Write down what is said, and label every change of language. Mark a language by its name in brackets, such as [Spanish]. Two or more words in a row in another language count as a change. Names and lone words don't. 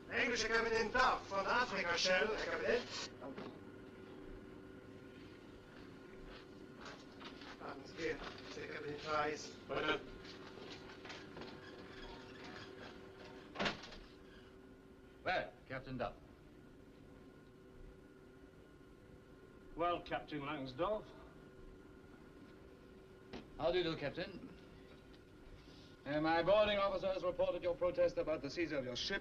[Dutch] Englische kapitein Duff van de Afrika Shell, kapitein. [German] Warten Sie hier, der Kapitän Price. Bitte. [English] Well, Captain Duff. Well, Captain Langsdorff. How do you do, Captain? My boarding officer has reported your protest about the seizure of your ship.